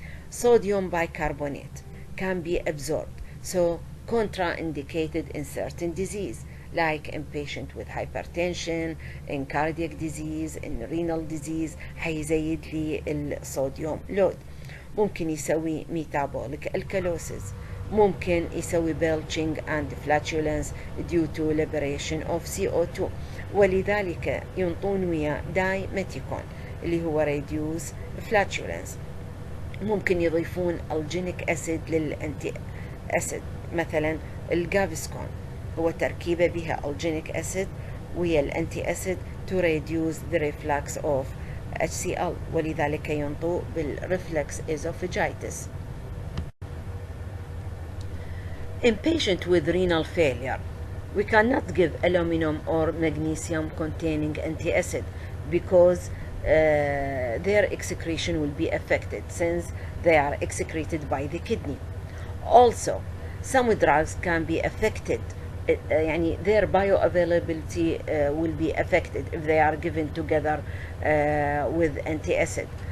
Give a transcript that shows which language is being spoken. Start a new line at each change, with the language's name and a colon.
English: Sodium bicarbonate can be absorbed, so contraindicated in certain disease, like in patient with hypertension, in cardiac disease, in renal disease.
Arabic: حيزيد لي الصوديوم لود. ممكن يسوي
English: metabolic alkalosis. ممكن يسوي belching and flatulence due to liberation of CO2.
Arabic: ولذلك ينطون وياه دايميتيكون اللي هو
English: reduce flatulence.
Arabic: ممكن يضيفون الجينيك أسيد للأنتي أسيد، مثلا الجافسكون هو تركيبة بها الجينيك أسيد وهي الأنتي أسيد
English: to reduce the reflux of HCl،
Arabic: ولذلك ينطو بالرeflux esophagitis.
English: In patient with renal failure, we cannot give aluminum or magnesium containing antiacid because their excretion will be affected since they are excreted by the kidney. Also, some drugs can be affected,
Arabic: يعني
English: their bioavailability will be affected if they are given together with antacid.